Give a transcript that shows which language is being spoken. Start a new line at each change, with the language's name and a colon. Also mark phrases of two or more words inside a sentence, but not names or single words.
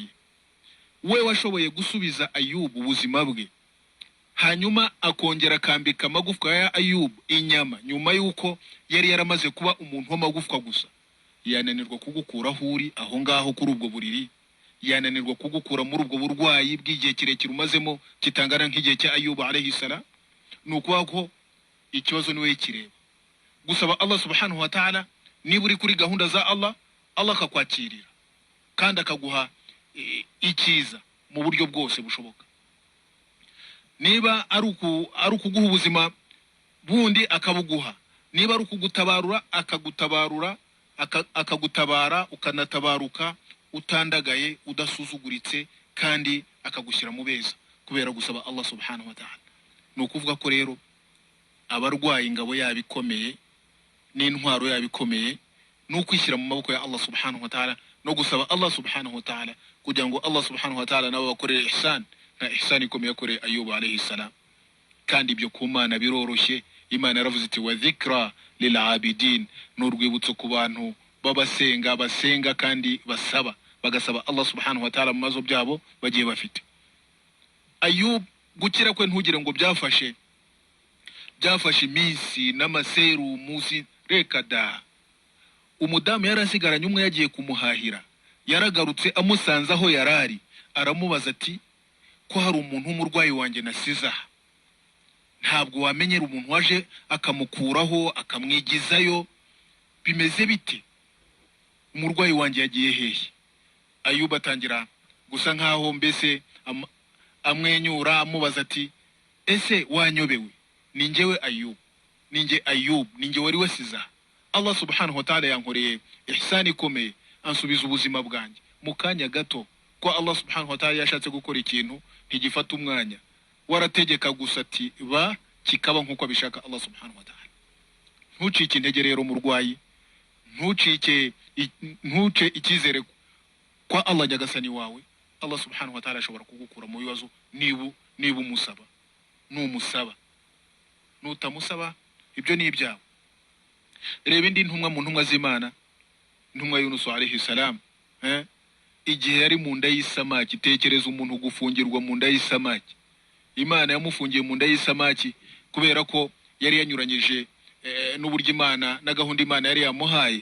Kinyarwanda: We washoboye gusubiza Ayubu ubuzima bwe, hanyuma akongera akambika amagufwa ya Ayubu inyama, nyuma yuko yari yaramaze kuba umuntu w'amagufwa gusa. Yananirwa kugukura aho uri aho ngaho kuri ubwo buriri, yananirwa kugukura muri ubwo burwayi bw'igihe kirekire umazemo kitangana nk'igihe cya Ayubu
Arabic: عليه السلام.
Kinyarwanda: Nukuvuga ko ikibazo niwe kireba. Gusaba Allah
Arabic: سبحانه وتعالى,
Kinyarwanda: niba uri kuri gahunda za Allah, Allah akakwakirira kandi akaguha icyiza mu buryo bwose bushoboka. Niba ari ukuguha ubuzima bundi akabuguha, niba ari ukugutabarura akagutabara ukanatabaruka utandagaye udasuzuguritse, kandi akagushyira mu beza kubera gusaba Allah
Arabic: سبحانه وتعالى.
Kinyarwanda: Nukuvuga ko rero abarwaye ingabo yabikomeye n'intwaro yabikomeye n'ukwishyira mu maboko ya Allah
Arabic: سبحانه وتعالى,
Kinyarwanda: no gusaba Allah
Arabic: سبحانه وتعالى
Kinyarwanda: kugira ngo Allah
Arabic: سبحانه وتعالى
Kinyarwanda: nabo bakorere ihsan, na ihsan ikomeye yakoreye Ayubu
Arabic: عليه السلام.
Kinyarwanda: Kandi ibyo ku Mana biroroshye. Imana yaravuze iti
Arabic: وذكرى للعابدين,
Kinyarwanda: n'urwibutso ku bantu basenga kandi bagasaba Allah
Arabic: سبحانه وتعالى
Kinyarwanda: mu mazo byabo bagiye bafite. Ayub gukira kwe ntugire ngo byafashe iminsi n'amaseru musi, reka da. Umudamu yarasigaranye umwe yagiye kumuhahira, yaragarutse amusanze aho yarari, aramubaza ati ko hari umuntu w'umurwayi wanjye nasiza, ntabwo wamenyera umuntu waje akamukuraho akamwigizayo, bimeze bite? Umurwayi wanjye yagiye hehe? Ayubu atangira gusa nkaho mbese amwenyura amubaza ati ese wanyobewe? Ni njyewe Ayubu, ni njye wari wasiza. Allah
Arabic: سبحانه وتعالى
Kinyarwanda: yankoreye ihsani ikomeye, ansubiza ubuzima bwanjye mu kanya gato. Ko Allah
Arabic: سبحانه وتعالى
Kinyarwanda: yashatse gukora ikintu ntigifata umwanya, warategeka gusa ati ba kikaba nk'uko abishaka Allah
Arabic: سبحانه وتعالى.
Kinyarwanda: Ntucike intege rero murwayi, ntuce icyizere kwa Allah nyagasani wawe. Allah
Arabic: سبحانه وتعالى
Kinyarwanda: ashobora kugukura mu bibazo niba umusaba. Numusaba, nutamusaba ibyo ni ibyawe. Reba indi ntumwa mu ntumwa z'Imana, ntumwa Yunus
Arabic: عليه السلام,
Kinyarwanda: igihe yari mu nda y'isamaki. Tekereza umuntu gufungirwa mu nda y'isamaki. Imana yamufungiye mu nda y'isamaki kubera ko yari yanyuranyije n'uburyo Imana na gahunda Imana yari yamuhaye.